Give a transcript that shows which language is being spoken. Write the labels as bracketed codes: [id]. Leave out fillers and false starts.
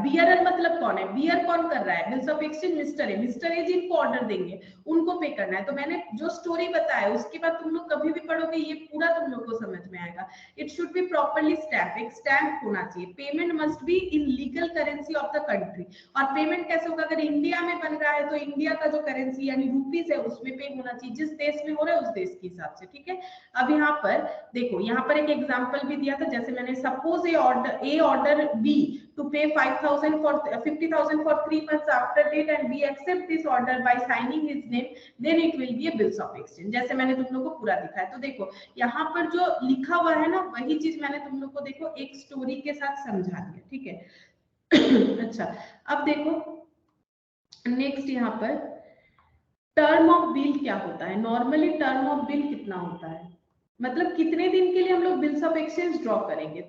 [hi] Bearer मतलब कौन है, बियर कौन कर रहा है, बिल्स ऑफ एक्सचेंज मिस्टर है, मिस्टर है जिनको ऑर्डर देंगे उनको पे करना है। तो मैंने जो स्टोरी बताया उसके बाद तुम लोग कभी भी पढ़ोगे ये पूरा तुम लोग को समझ में आएगा। [en] it should be properly stamp, [hi] एक स्टैम्प होना चाहिए। [en] payment must be in legal currency of the country, [hi] और पेमेंट कैसे होगा, अगर इंडिया में बन रहा है तो इंडिया का जो करेंसी यानी रुपीज है उसमें पे होना चाहिए, जिस देश में हो रहा है उस देश के हिसाब से, ठीक है। अब यहाँ पर देखो, यहाँ पर एक एग्जांपल भी दिया था, जैसे मैंने [en] Suppose a order B to pay 50,000 for 3 months after date and we accept this order by signing his name, then it will be a bills of exchange। [hi] जैसे मैंने तुम लोग को पूरा दिखाया। तो देखो यहाँ पर जो लिखा हुआ है ना, वही चीज मैंने तुम लोग को देखो एक स्टोरी के साथ समझा दिया, ठीक है। अच्छा, अब देखो नेक्स्ट यहाँ पर टर्म ऑफ बिल क्या होता है। नॉर्मली टर्म ऑफ बिल कितना होता है, मतलब कितने दिन के लिए हम लोग बिल्स ऑफ एक्सचेंज ड्रॉ करेंगे।